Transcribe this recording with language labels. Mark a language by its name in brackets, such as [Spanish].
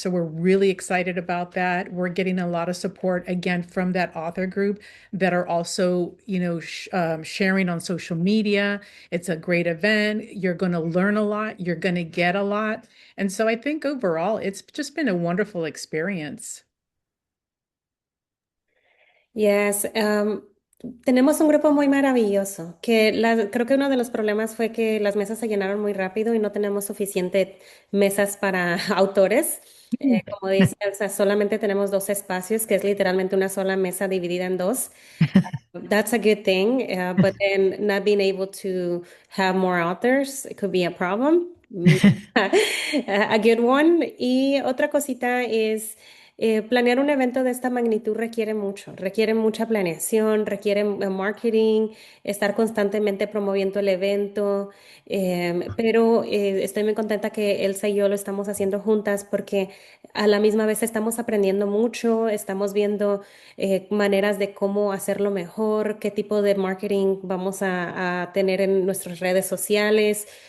[English] So we're really excited about that. We're getting a lot of support again from that author group that are also, sharing on social media. It's a great event. You're going to learn a lot. You're going to get a lot. And so I think overall, it's just been a wonderful experience. [Spanish] Yes, tenemos un grupo muy maravilloso, creo que uno de los problemas fue que las mesas se llenaron muy rápido y no tenemos suficiente mesas para autores. Como dice Elsa, solamente tenemos 2 espacios, que es literalmente una sola mesa dividida en dos. [English] That's a good thing, but then not being able to have more authors, it could be a problem. A good one. [Spanish] Y otra cosita es planear un evento de esta magnitud requiere mucha planeación, requiere marketing, estar constantemente promoviendo el evento, pero estoy muy contenta que Elsa y yo lo estamos haciendo juntas porque a la misma vez estamos aprendiendo mucho, estamos viendo maneras de cómo hacerlo mejor, qué tipo de marketing vamos a tener en nuestras redes sociales.